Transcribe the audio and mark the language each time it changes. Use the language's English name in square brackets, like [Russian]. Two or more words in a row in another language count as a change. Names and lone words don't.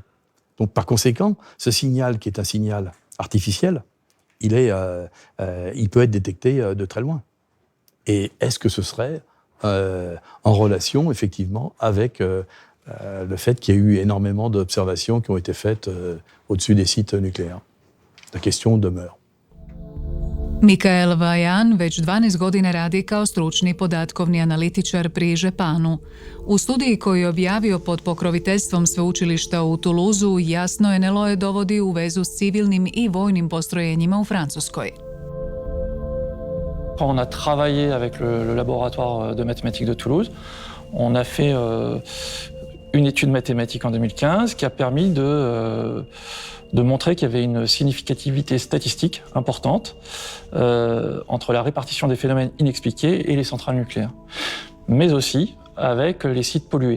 [French] Donc, par conséquent, ce signal, qui est un signal artificiel, il peut être détecté de très loin. Et est-ce que ce serait en relation, effectivement, avec le fait qu'il y a eu énormément d'observations qui ont été faites au-dessus des sites nucléaires? La question demeure. [Croatian] Mikael Vajan već 12 godina radi kao stručni podatkovni analitičar pri Žepanu. U studiji koju je objavio pod pokroviteljstvom sveučilišta u Toulouseu jasno NLO-e dovodi u vezu s civilnim i vojnim postrojenjima u Francuskoj. [French] On a travaillé avec le laboratoire de mathématiques de Toulouse. On a fait une étude mathématique en 2015 qui a permis de montrer qu'il y avait une significativité statistique importante entre la répartition des phénomènes inexpliqués et les centrales nucléaires, mais aussi avec les sites pollués.